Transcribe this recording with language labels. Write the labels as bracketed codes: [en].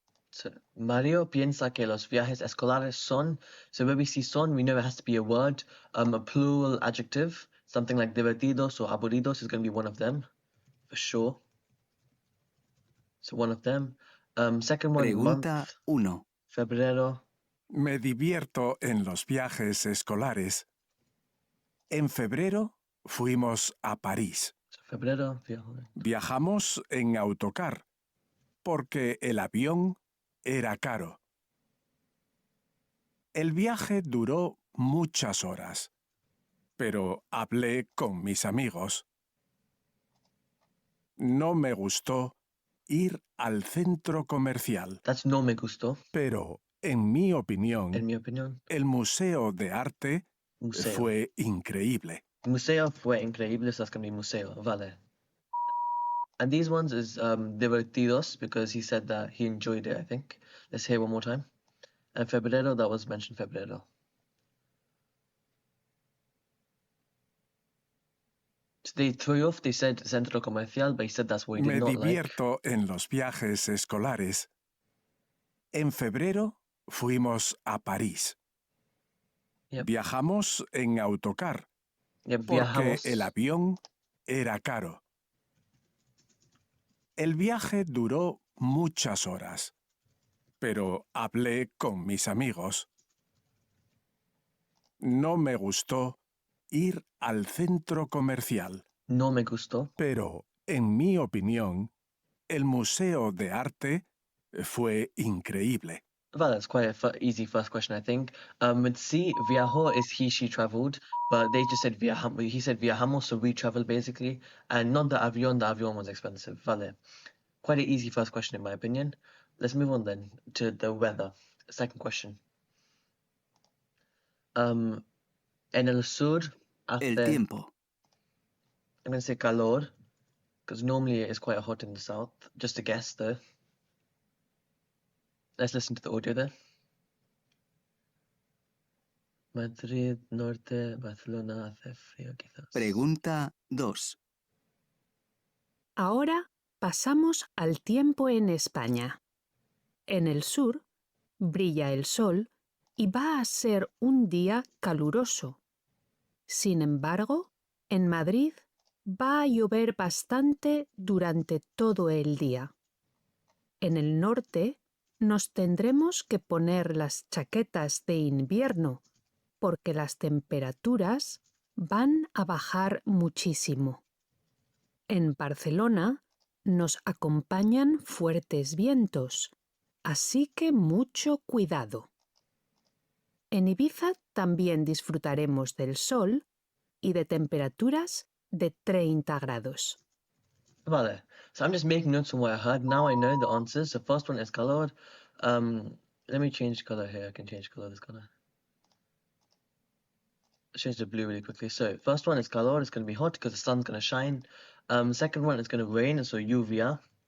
[es] So, Mario piensa que los viajes escolares son. [en] So where we see son, we know it has to be a word, a plural adjective. Something like divertidos or aburridos is going to be one of them, for sure. So one of them. Second one, [es] Pregunta [en] month, 1. [es] febrero. Me divierto en los viajes escolares. En febrero fuimos a París. So febrero, viajo. Viajamos en autocar, porque el avión era caro. El viaje duró muchas horas, pero hablé con mis amigos. No me gustó ir al centro comercial, That's no me gustó, pero en mi opinión, en mi opinión. el Museo de Arte Museo. fue increíble. [en] Museo fue increíble, so that's going to be museo. [es] Vale. [en] And these ones is divertidos, because he said that he enjoyed it, I think. Let's hear one more time. And febrero, that was mentioned febrero. So they threw you off, they said centro comercial, but he said that's what he [es] Me [en] did not like. [es] divierto en los viajes escolares. En febrero fuimos a París. Yep. Viajamos en autocar, [en] Yep, [es] porque viajamos. el avión era caro. El viaje duró muchas horas, pero hablé con mis amigos. No me gustó ir al centro comercial, No me gustó. pero en mi opinión, el Museo de Arte fue increíble. [en] Well, that's quite a easy first question, I think. With C, viajó is he, she traveled, but they just said viajamos. He said viajamos, so we traveled basically, and not the avión was expensive. Vale. Quite an easy first question in my opinion. Let's move on then to the weather. Second question. [es] En el sur El hace, tiempo. [en] I'm going to say calor, because normally it is quite hot in the south. Just a guess though. Let's listen to the audio there. [es] Madrid, norte, Barcelona, hace frío quizás. Pregunta 2. Ahora pasamos al tiempo en España. En el sur brilla el sol y va a ser un día caluroso. Sin embargo, en Madrid va a llover bastante durante todo el día. En el norte nos tendremos que poner las chaquetas de invierno porque las temperaturas van a bajar muchísimo. En Barcelona nos acompañan fuertes vientos, así que mucho cuidado. En Ibiza también disfrutaremos del sol y de temperaturas de 30 grados. Vale. [en] So I'm just making notes on what I heard. Now I know the answers. The first one is colored. Let me change color here. I can change color this color. Let's change the blue really quickly. So first one is calor. It's going to be hot because the sun's going to shine. Second one is going to rain, so lluvia.